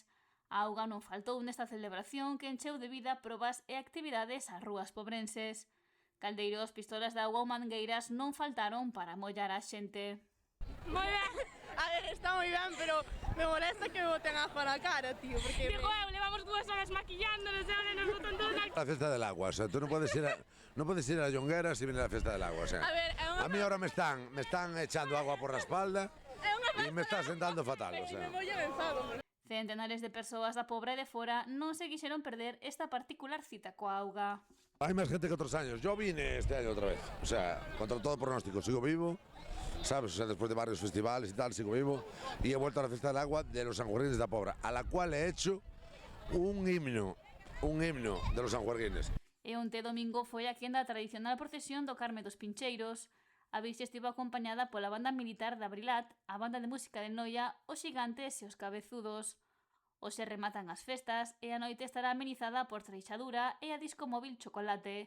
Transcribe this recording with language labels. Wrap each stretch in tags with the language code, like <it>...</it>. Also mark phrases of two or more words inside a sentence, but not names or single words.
<gl>A auga non faltou nesta celebración que encheu de vida probas e actividades ás rúas pobrenses. Caldeiros, pistolas de auga ou mangueiras non faltaron para mollar a xente. Moi ben, a ver, está moi ben, pero me molesta que me boten agua na cara, tío, porque... Digo, levamos 2 horas maquillándonos e ahora nos botan todo na...</gl> <es>La fiesta del agua, o sea, tú no puedes ir a la Llonguera si viene la fiesta del agua, o sea. A ver, a mí ahora me están echando agua por la espalda y me está sentando fatal, o sea. Me voy a enfado.</es> <gl>Centenares de persoas da Pobra e de fora non se quixeron perder esta particular cita coa auga.</gl> <es>Hay más gente que otros años. Yo vine este año otra vez, o sea, contra todo pronóstico, sigo vivo, ¿sabes? O sea, después de varios festivales y tal, sigo vivo y he vuelto a la fiesta del agua de los sanjuerguines de la Pobra, a la cual he hecho un himno de los sanjuerguines.</es> <gl>E onte domingo foi a quenda a tradicional procesión do Carme dos Pincheiros. A vixe estivo acompañada pola banda militar de Abrilat, a banda de música de Noia, os Xigantes e os Cabezudos. Hoxe rematan as festas e a noite estará amenizada por Treixadura e a disco móvil Chocolate.</gl>